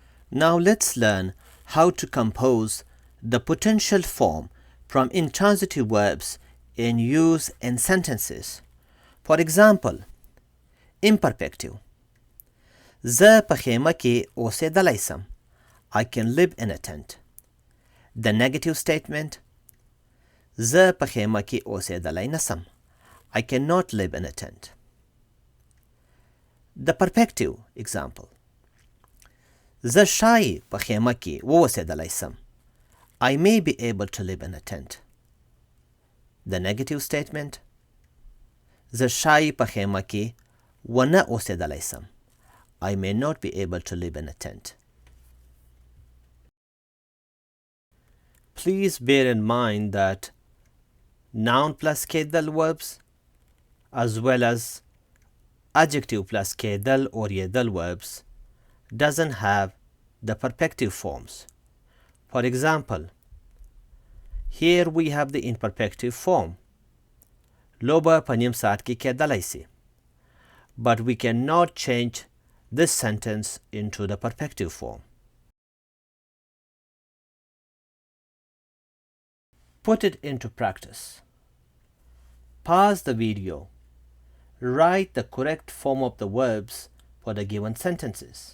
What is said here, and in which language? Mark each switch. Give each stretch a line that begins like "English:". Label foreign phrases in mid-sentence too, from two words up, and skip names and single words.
English: Now let's learn how to compose the potential form from intransitive verbs in use in sentences. For example, imperfective.
Pashto: زه په خیمه کې اوسېدلی سم.
English: I can live in a tent. The negative statement.
Pashto: زه په خیمه کې اوسېدلی نسم.
English: I cannot live in a tent. The perfective example.
Pashto: زه شای په خیمه کې واوسېدلی سم.
English: I may be able to live in a tent. The negative statement.
Pashto: زه شای په خیمه کې ونه اوسېدلی سم.
English: I may not be able to live in a tent. Please bear in mind that noun plus kedal verbs as well as adjective plus kedal or yedal verbs doesn't have the perfective forms. For example, here we have the imperfective form.
Pashto: Loba په نیم ساعت کې کېدلی سي.
English: But we cannot change this sentence into the perfective form. Put it into practice. Pause the video. Write the correct form of the verbs for the given sentences.